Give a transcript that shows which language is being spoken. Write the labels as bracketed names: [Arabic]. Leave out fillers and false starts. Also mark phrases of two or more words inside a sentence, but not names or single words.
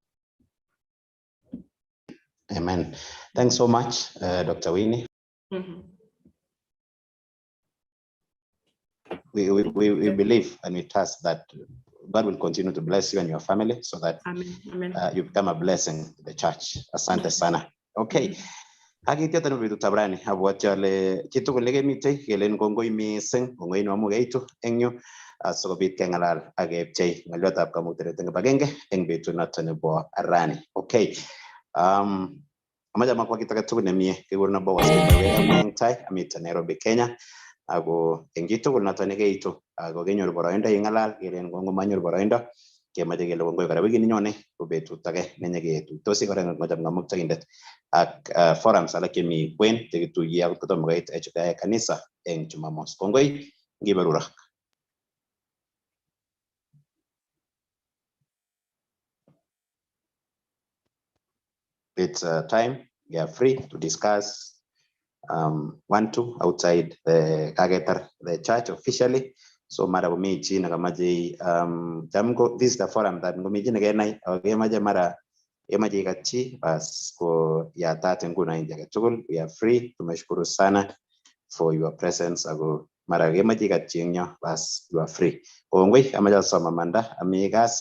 [English] Amen. Thanks so much, Dr. Winnie. We believe and we trust that God will continue to bless you and your family so that you become a blessing to the church. [Swahili] Asante sana. Okay. [Kalenjin] Akityo tanu bitu tabrani abwat ale chitugul nekemite kelen kongoi mising kongoi no mugeitu eng yu asikobit kengalal ak kepchei ng'oliotab kamuktaindet eng kibagenge eng betut noto nebo rani. [English] Okay. [Kalenjin] amache makwa kit age tugul nemie kekuren Boaz eng tai amiten Nairobi, Kenya. Ako eng chitugul noto nekeitu ako kenyor boroindo ing'alal kelen ngomanyor boroindo kemache kele kongoi kora wikit nenyone ko betut age nenyeketuitosi kora ng'omuktoindet ak forums alak chemi kwen chekituiye akot kotomo koit kanisa eng Jumamos. Kongoi ngiberurak. [English] It's time we are free to discuss outside the church officially. [Kalenjin] So mara komi chi nakamaje [English] this is the forum that [Kalenjin] ngomi chi nekenai akemaje mara emaje kachi bas ko yatat nguna inja tugul. [English] We are free. [Swahili] Tumeshukuru sana [English] for your presence. [Kalenjin] Ako mara kemaje kachi nyo bas [English] you are free. [Kalenjin] Kongoi amaja soma manda amigasi.